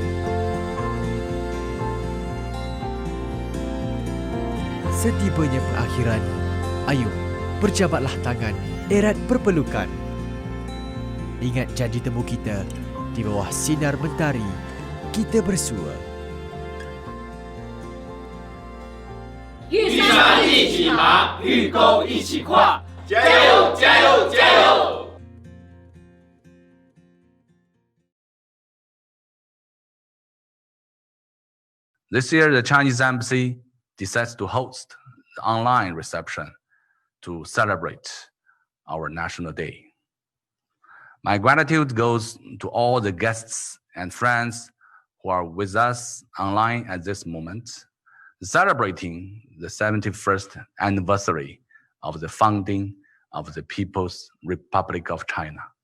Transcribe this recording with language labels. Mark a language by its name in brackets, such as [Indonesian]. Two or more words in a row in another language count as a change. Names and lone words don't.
[Indonesian] Setibanya perakhiran, ayo berjabatlah tangan, erat perpelukan. Ingat janji temu kita di bawah sinar mentari, kita bersua. [Chinese] 玉山一起爬，玉沟一起跨，加油加油加油！ [English] This year, the Chinese embassy decides to host the online reception to celebrate our National Day. My gratitude goes to all the guests and friends who are with us online at this moment, celebrating the 71st anniversary of the founding of the People's Republic of China.